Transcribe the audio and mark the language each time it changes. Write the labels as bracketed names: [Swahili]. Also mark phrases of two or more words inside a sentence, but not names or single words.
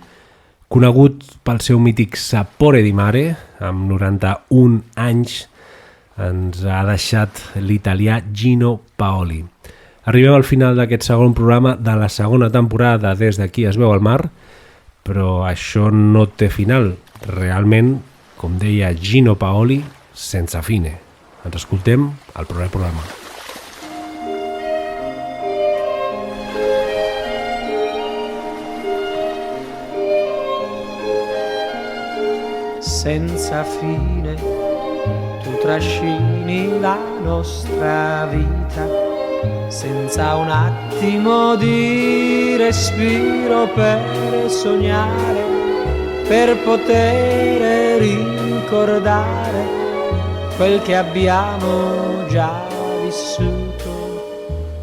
[Catalan] Conegut pel seu mític Sapore di Mare, amb 91 anys, ens ha deixat l'italià Gino Paoli. Arribem al final d'aquest segon programa de la segona temporada Des d'aquí es veu al mar, però això no té final. Realment, com deia Gino Paoli, sense fine. Ens escoltem al proper programa. [Italian] Senza fine tu trascini la nostra vita, senza un attimo di respiro per sognare, per poter ricordare quel che abbiamo già vissuto.